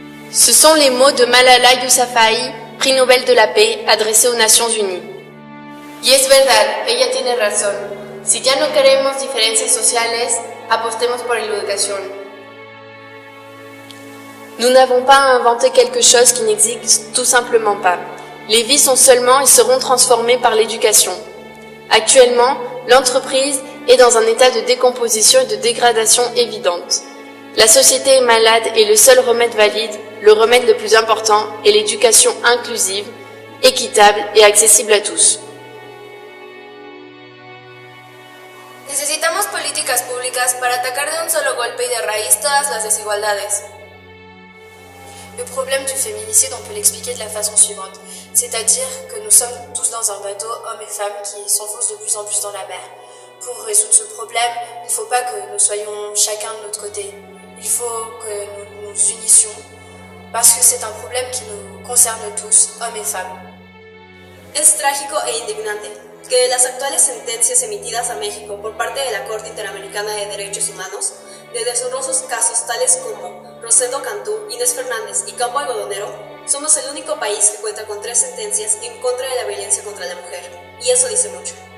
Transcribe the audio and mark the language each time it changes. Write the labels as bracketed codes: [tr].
[fr] Ce sont les mots de Malala Yousafzai, prix Nobel de la paix, adressés aux Nations Unies. [es] Y es verdad, ella tiene razón. Si ya no queremos diferencias sociales, apostemos por la educación. [fr] Nous n'avons pas à inventer quelque chose qui n'existe tout simplement pas. Les vies sont seulement et seront transformées par l'éducation. Actuellement, l'entreprise est dans un état de décomposition et de dégradation évidente. La société est malade et le seul remède valide, le remède le plus important, est l'éducation inclusive, équitable et accessible à tous. [es] Necesitamos políticas públicas para atacar de un solo golpe y de raíz todas las desigualdades. [fr] Le problème du féminicide, on peut l'expliquer de la façon suivante, c'est-à-dire que nous sommes tous dans un bateau, hommes et femmes, qui s'enfoncent de plus en plus dans la mer. Pour résoudre ce problème, il ne faut pas que nous soyons chacun de notre côté. Il faut que nous nous unissions, parce que c'est un problème qui nous concerne tous, hommes et femmes. [es] Es trágico e indignante que de las actuales sentencias emitidas a México por parte de la Corte Interamericana de Derechos Humanos, de deshonrosos casos tales como Rosendo Cantú, Inés Fernández y Campo Algodonero, somos el único país que cuenta con 3 sentencias en contra de la violencia contra la mujer, y eso dice mucho.